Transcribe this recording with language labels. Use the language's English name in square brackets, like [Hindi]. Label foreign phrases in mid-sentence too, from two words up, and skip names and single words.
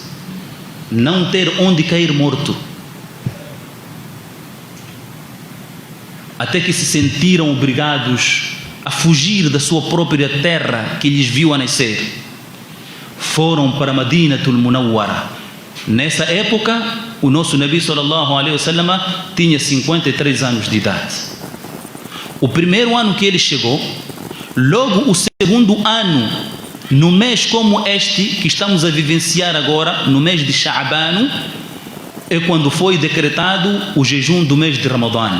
[Portuguese] Não ter onde cair morto. Até que se sentiram obrigados a fugir da sua própria terra que lhes viu a nascer. Foram para Madinatul Munawwara. Nessa época, o nosso Nabi [Arabic] صلى الله عليه وسلم [Portuguese] tinha 53 anos de idade. O primeiro ano que ele chegou, logo o segundo ano, no mês como este que estamos a vivenciar agora, no mês de Sha'ban, é quando foi decretado o jejum do mês de Ramadã.